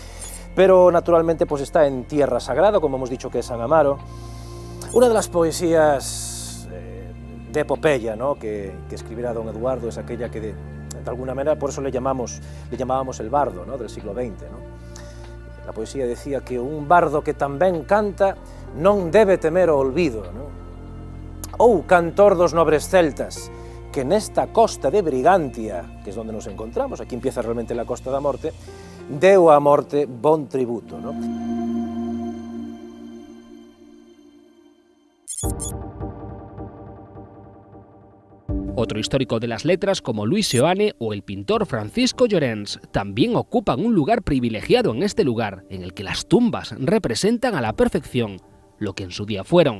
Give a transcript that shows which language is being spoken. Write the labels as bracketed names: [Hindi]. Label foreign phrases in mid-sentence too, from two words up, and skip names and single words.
[Spanish] Pero naturalmente pues está en tierra sagrada, como hemos dicho que es San Amaro. Una de las poesías de epopeya, ¿no?, que escribirá don Eduardo es aquella que de alguna manera, por eso le llamábamos el bardo, ¿no?, del siglo XX, ¿no? La poesía decía que un bardo [Galician] que tamén canta non debe temer o olvido, ¿no? Ou cantor dos nobres celtas, que nesta costa de Brigantia, [Spanish] que es donde nos encontramos, aquí empieza realmente la Costa da Morte, [Galician] deu á morte bon tributo, [Spanish] ¿no? Otro histórico de las letras como Luis Seoane o el pintor Francisco Llorens también ocupan un lugar privilegiado en este lugar, en el que las tumbas representan a la perfección lo que en su día fueron.